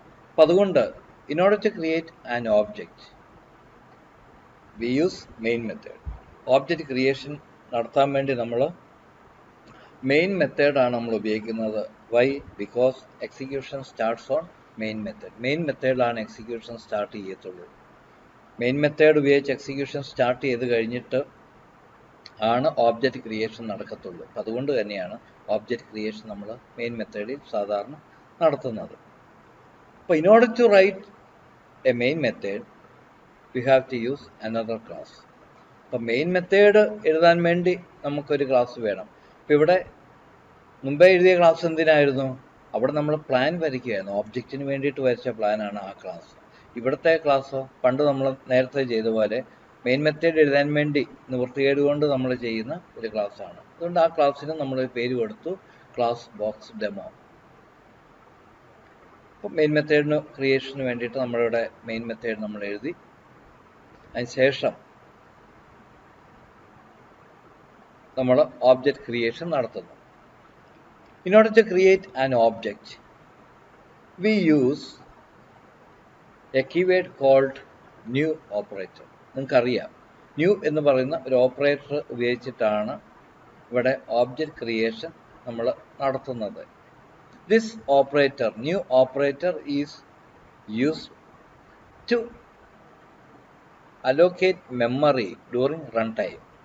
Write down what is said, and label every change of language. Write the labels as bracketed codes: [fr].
[ml] അപ്പം അതുകൊണ്ട് [en] in order to create an object we use main method. [ml] Object creation നടത്താൻ വേണ്ടി നമ്മൾ മെയിൻ മെത്തേഡാണ് നമ്മൾ ഉപയോഗിക്കുന്നത്. Y? [en] Because execution starts on main method. [ml] Main മെത്തേഡിലാണ് execution start ചെയ്യത്തുള്ളൂ. മെയിൻ മെത്തേഡ് ഉപയോഗിച്ച് എക്സിക്യൂഷൻ സ്റ്റാർട്ട് ചെയ്ത് കഴിഞ്ഞിട്ട് ആണ് ഓബ്ജക്റ്റ് ക്രിയേഷൻ നടക്കത്തുള്ളൂ. അപ്പം അതുകൊണ്ട് തന്നെയാണ് ഓബ്ജക്റ്റ് ക്രിയേഷൻ നമ്മൾ മെയിൻ മെത്തേഡിൽ സാധാരണ നടത്തുന്നത്. [en] അപ്പോൾ in order to write a main method we have to use another class. [ml] അപ്പം മെയിൻ മെത്തേഡ് എഴുതാൻ വേണ്ടി നമുക്കൊരു ക്ലാസ് വേണം. അപ്പം ഇവിടെ മുമ്പേ എഴുതിയ ക്ലാസ് എന്തിനായിരുന്നു? അവിടെ നമ്മൾ പ്ലാൻ വരയ്ക്കുകയായിരുന്നു. ഓബ്ജക്റ്റിന് വേണ്ടിയിട്ട് വരച്ച പ്ലാനാണ് ആ ക്ലാസ്. ഇവിടുത്തെ ക്ലാസ്സോ പണ്ട് നമ്മൾ നേരത്തെ ചെയ്ത പോലെ മെയിൻ മെത്തേഡ് എഴുതാൻ വേണ്ടി നിവൃത്തികേട് കൊണ്ട് നമ്മൾ ചെയ്യുന്ന ഒരു ക്ലാസ്സാണ്. അതുകൊണ്ട് ആ ക്ലാസ്സിന് നമ്മൾ പേര് കൊടുത്തു ക്ലാസ് ബോക്സ് ഡെമോ. അപ്പം മെയിൻ മെത്തേഡിന് ക്രിയേഷന് വേണ്ടിയിട്ട് നമ്മളിവിടെ മെയിൻ മെത്തേഡ് നമ്മൾ എഴുതി. അതിന് ശേഷം നമ്മൾ ഓബ്ജക്റ്റ് ക്രിയേഷൻ നടത്തുന്നു. [en] In order to create an object we use a keyword called new operator. [ml] നിങ്ങൾക്കറിയാം, ന്യൂ എന്ന് പറയുന്ന ഒരു ഓപ്പറേറ്റർ ഉപയോഗിച്ചിട്ടാണ് ഇവിടെ ഓബ്ജക്റ്റ് ക്രിയേഷൻ നമ്മൾ നടത്തുന്നത്. [en] This operator, new operator, is used to allocate memory during run time.